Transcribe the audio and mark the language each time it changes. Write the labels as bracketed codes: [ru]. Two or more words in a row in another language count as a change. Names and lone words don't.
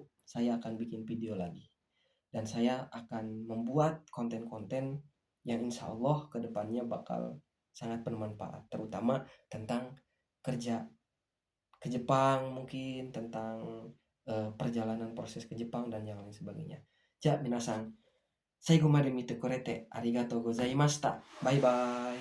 [id] Saya akan bikin video lagi. Dan saya akan membuat konten-konten yang [ar] إن شاء الله [id] kedepannya bakal sangat bermanfaat. Terutama tentang kerja ke Jepang mungkin, tentang perjalanan proses ke Jepang dan yang lain sebagainya. [ja] じゃ、みなさん, 最後まで見てくれてありがとうございました。バイバイ。